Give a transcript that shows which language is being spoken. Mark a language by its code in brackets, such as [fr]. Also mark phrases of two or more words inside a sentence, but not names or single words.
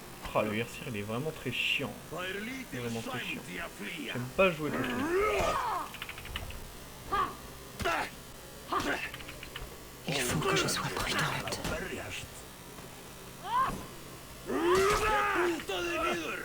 [fr] Ah, le Hersir il est vraiment très chiant. [is] Það er lítil [fr] Vraiment très chiant. [is] sæmd í að flýja. [fr] J'aime pas jouer contre lui. Il faut que je sois prudente. [is] Berjast. Bútaði niður.